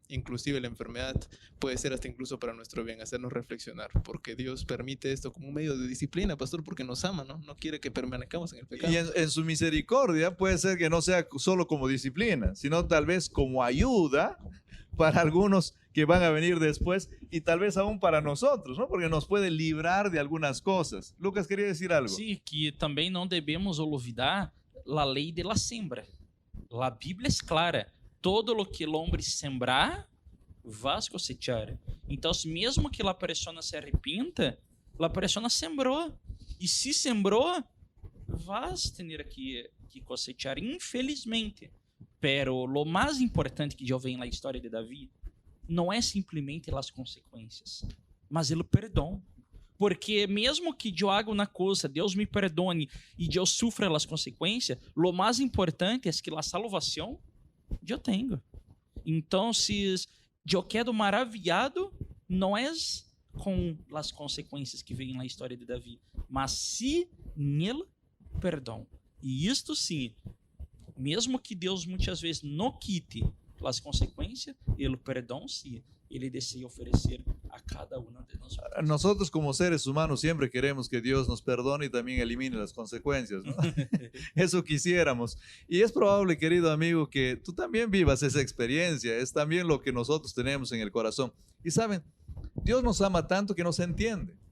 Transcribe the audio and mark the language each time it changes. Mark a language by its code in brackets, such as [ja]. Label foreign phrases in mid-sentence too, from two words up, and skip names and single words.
[es] Inclusive la enfermedad puede ser hasta incluso para nuestro bien, hacernos reflexionar, porque Dios permite esto como un medio de disciplina, pastor, porque nos ama, ¿no? No quiere que permanezcamos en el pecado. Y en su misericordia puede ser que no sea solo como disciplina, sino tal vez como ayuda para algunos que van a venir después y tal vez aún para nosotros, ¿no? Porque nos puede librar de algunas cosas. Lucas quería decir algo. [pt] Sim, que também não devemos olvidar a lei [es] de la siembra. [pt] A Bíblia é clara. [es] Todo lo que el hombre sembrar, vas cosechar. [pt] Então, mesmo que a pessoa se arrependa, a pessoa sembrou. E se sembrou, vas ter que cosechar, infelizmente. [es] Pero lo [pt] mais importante que eu vejo na história de Davi não é simplesmente as consequências, mas o perdão. Porque mesmo que eu haga uma coisa, Deus me perdone e eu sufra as consequências, lo mais importante é que a salvação eu tenho. Então, se eu quedo maravilhado, não é com as consequências que vêm na história de Davi, mas sim nele perdão. E isto sim, mesmo que Deus muitas vezes não quite as consequências, ele perdão sim, ele deseja oferecer a cada uma de nós. [es] Nosotros como seres humanos siempre queremos que Dios nos perdone y también elimine las consecuencias, ¿no? Eso quisiéramos. Y es probable, querido amigo, que tú también vivas esa experiencia. Es también lo que nosotros tenemos en el corazón. Y saben, Dios nos ama tanto que nos entiende.